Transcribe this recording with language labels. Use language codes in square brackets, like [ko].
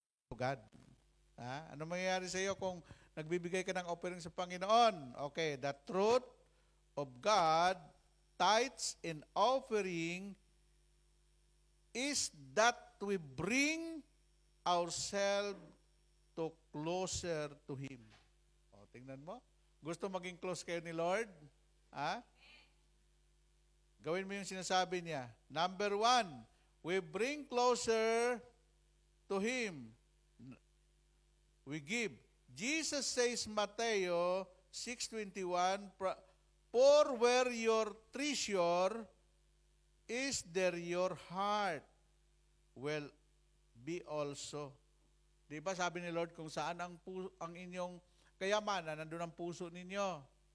[tl] to God. Ano mangyayari sa iyo kung nagbibigay ka ng offering sa Panginoon? [en] Okay, the truth of God, tithes and offering is that we bring ourselves to closer to Him. [tl] O, tingnan mo. Gusto maging close kayo ni Lord? Gawin mo yung sinasabi niya. [en] Number 1, we bring closer to Him. We give. Jesus says, Mateo 6:21, for where your treasure is, there your heart will be also. [tl] Di ba sabi ni Lord, kung saan ang inyong kayamanan, nandun ang puso ninyo.